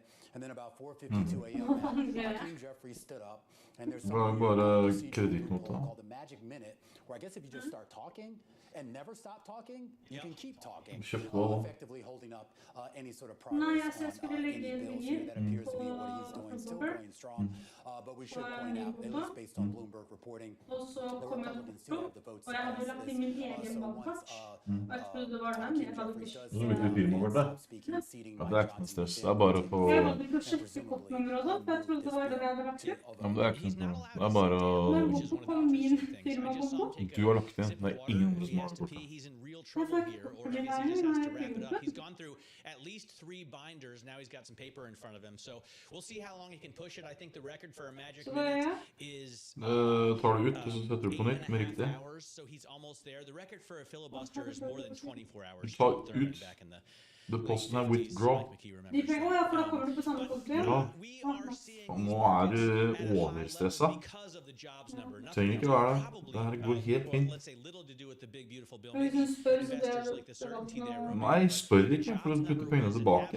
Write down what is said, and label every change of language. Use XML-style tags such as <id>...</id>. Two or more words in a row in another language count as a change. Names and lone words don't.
<en>And then about 4:52 a.m., Hakeem Jeffries stood up, and there's something called the magic minute, where I guess if you just start talking and never stop talking, you can keep talking, effectively holding up any sort of progress on any bills here. That appears to be what he's doing, still going strong. But we should point out, at least based on Bloomberg reporting, the Republicans do have the votes to pass this. So once speaking and seating Mike Johnson,</en> <no>Det er bare å få... Ja, men det er ikke noe Det er bare å... Du har lagt inn. Det er ingen andre som har gjort det.</no> <en>He's in real trouble here, or I guess he just has to wrap it up. He's gone through at least 3 binders. Now he's got some paper in front of him. So we'll see how long he can push it. I think the record for a magic minute is...</en> <no>tar du ut, og så setter du på nytt med riktig.</no> <en>So he's almost there. The record for a filibuster is more than 24 hours.</en> <no>Du tar ut. Depositen er withdraw. Ja. Og nå er du overstresset. Trenger ikke være det. Det her går helt fint. Nei, spør ikke for å putte pengene tilbake.</no>